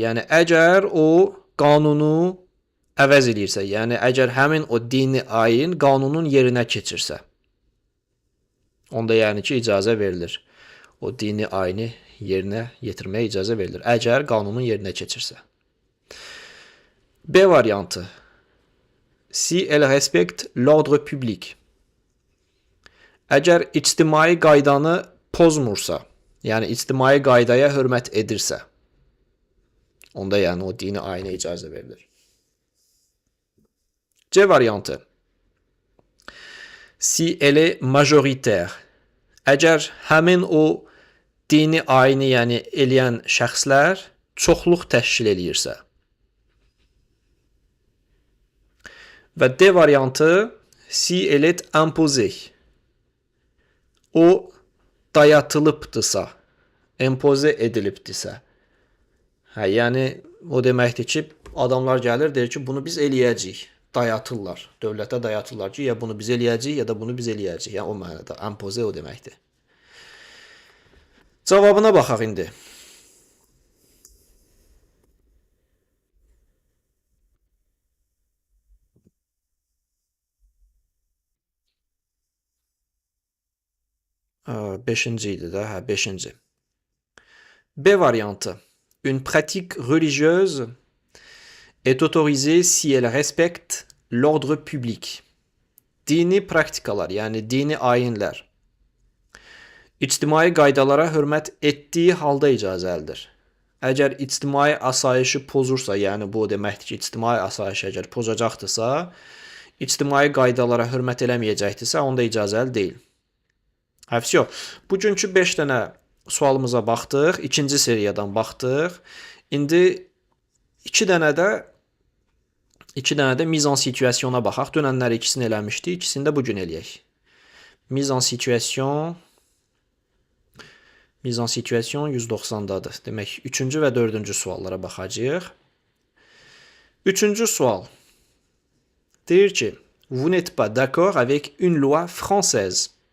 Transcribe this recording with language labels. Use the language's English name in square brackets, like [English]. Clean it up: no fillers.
[Azerbaijani] Yəni, əgər o qanunu əvəz edirsə, yəni əgər həmin o dini ayin qanunun yerinə keçirsə, onda yəni ki, icazə verilir. O dini ayini yerinə yetirməyə icazə verilir. Əgər qanunun yerinə keçirsə. B variantı. [French] Si elle respecte l'ordre public. [Azerbaijani] Əgər ictimai qaydanı pozmursa, yəni ictimai qaydaya hörmət edirsə, onda yəni o dini ayinə icazə verilir. C variantı. [French] Si elle est majoritaire. [Azerbaijani] Əgər həmin o dini ayini yəni eləyən şəxslər çoxluq təşkil eləyirsə. Və D variantı. [French] Si elle est imposée. [Azerbaijani] O dayatılıbdırsa, empoze edilibdirsə. Yəni o deməkdir ki, adamlar gəlir, deyir ki, bunu biz eləyəcəyik. Dayatırlar, dövlətə dayatırlar ki, ya bunu biz eləyəcəyik, ya da bunu biz eləyəcəyik. Yəni o mənada, empoze o deməkdir. Cavabına baxaq indi. Beşinci idi də, hə, 5-ci. B variantı. [French] Une pratique religieuse est autorisée si elle respecte l'ordre public. [Azerbaijani] Dini praktikalar, yəni dini ayinlər ictimai qaydalara hörmət etdiyi halda icazəlidir. Əgər ictimai asayişi pozursa, yəni bu deməkdir ki, ictimai asayişi əgər pozacaqdırsa, ictimai qaydalara hörmət eləməyəcəkdirsə, onda icazəli deyil. Həfs yox. Bugünkü 5 dənə sualımıza baxdıq, ikinci seriyadan baxdıq. İndi 2 dənə də mise en situationa baxaq. Dönənləri ikisini eləmişdik, ikisini də bugün eləyək. Mise en situation 190-dadır. Demək, 3-cü və 4-cü suallara baxacağıq. 3-cü sual. Deyir ki, [French] vous n'êtes pas d'accord avec une loi française.